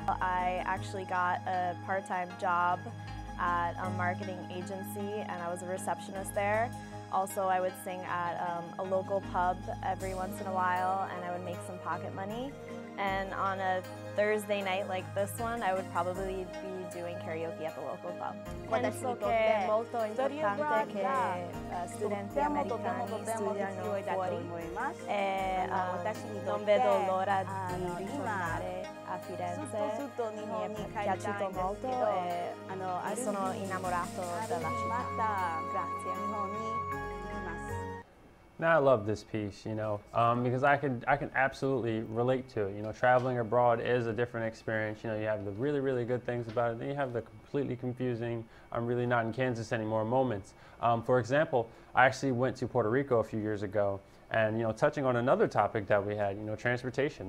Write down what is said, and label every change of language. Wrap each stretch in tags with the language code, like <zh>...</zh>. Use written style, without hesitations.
<en>I actually got a part-time job at a marketing agency, and I was a receptionist there. Also, I would sing at a local pub every once in a while, and I would make some pocket money. And on a Thursday night like this one, I would probably be doing karaoke at the local pub.</en> <it>Penso che è molto importante che studenti americani studiano fuori e non vedo l'ora di ritornare a Firenze, mi è piaciuto molto e mi sono innamorato della città. Grazie.</it> <en>Now I love this piece, you know, because I can absolutely relate to it. You know, traveling abroad is a different experience. You know, you have the really, really good things about it, then you have the completely confusing, I'm really not in Kansas anymore moments. For example, I actually went to Puerto Rico a few years ago, and, you know, touching on another topic that we had, you know, transportation.</en>